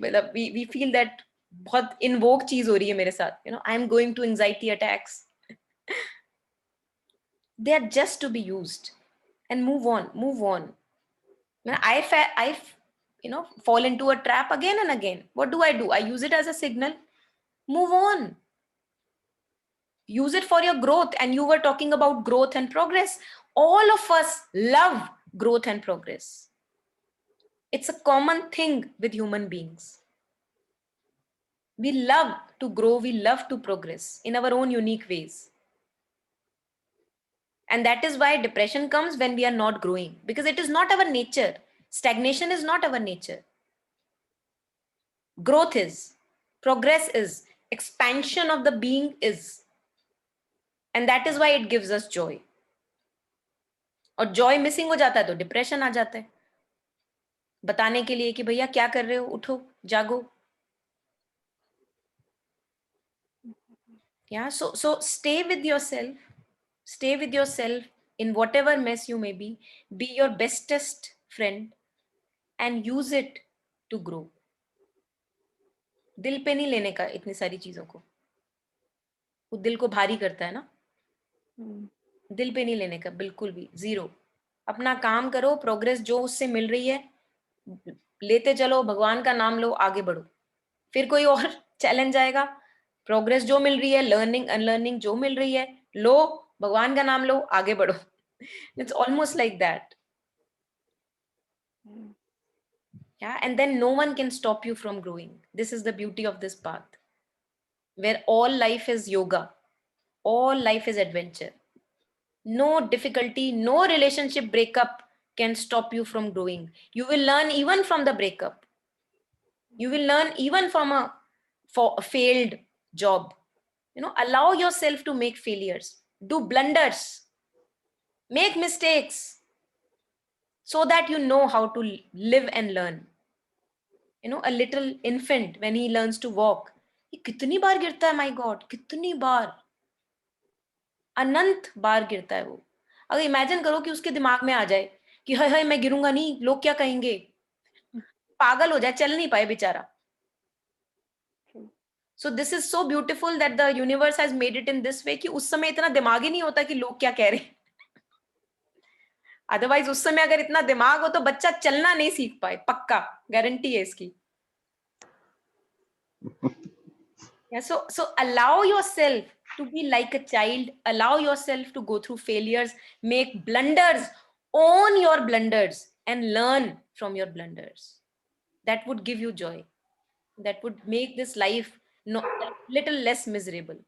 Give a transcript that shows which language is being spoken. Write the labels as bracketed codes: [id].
[hi] मतलब [en] we feel that [hi] बहुत invoke चीज हो रही है मेरे साथ. [en] I am going to anxiety attacks. They are just to be used and move on, move on. I fall into a trap again and again. What do? I use it as a signal. Move on. Use it for your growth. And you were talking about growth and progress. All of us love growth and progress. It's a common thing with human beings. We love to grow, we love to progress in our own unique ways. And that is why depression comes when we are not growing, because it is not our nature. Stagnation is not our nature. Growth is, progress is, expansion of the being is. And that is why it gives us joy. [hi] और Joy missing हो जाता है तो depression आ जाता है, बताने के लिए कि भैया क्या कर रहे हो, उठो, जागो. [en] Yeah, so stay with yourself. Stay with yourself in whatever mess you may be. Be your bestest friend and use it to grow. [hi] दिल पे नहीं लेने का इतनी सारी चीजों को. वो दिल को भारी करता है ना. दिल पे नहीं लेने का बिल्कुल भी, जीरो. अपना काम करो, प्रोग्रेस जो उससे मिल रही है लेते चलो, भगवान का नाम लो, आगे बढ़ो. फिर कोई और चैलेंज आएगा, प्रोग्रेस जो मिल रही है, लर्निंग अनलर्निंग जो मिल रही है, लो, भगवान का नाम लो, आगे बढ़ो. [en] It's almost like that. Yeah, and then no one can stop you from growing. This is the beauty of this path, where all life is yoga, all life is adventure. No difficulty, no relationship breakup can stop you from growing. You will learn even from the breakup. You will learn even from a failed job. Allow yourself to make failures, do blunders, make mistakes, so that you know how to live and learn. A little infant when he learns to walk, [hi] ये कितनी बार गिरता है, my God, कितनी बार, अनंत बार गिरता है वो. अगर imagine करो कि उसके दिमाग में आ जाए कि हाय हाय मैं गिरूंगा नहीं, लोग क्या कहेंगे, पागल हो जाए, चल नहीं पाए बेचारा. [en] True. So this is so beautiful that the universe has made it in this way [hi] कि उस समय इतना दिमाग ही नहीं होता कि लोग क्या कह रहे हैं. अदरवाइज उस समय अगर इतना दिमाग हो तो बच्चा चलना नहीं सीख पाए, पक्का, गारंटी है इसकी. [en] Yeah, so allow yourself to be like a child, allow yourself to go through failures, make blunders, own your blunders and learn from your blunders. That would give you joy, that would make this life no, a little less miserable.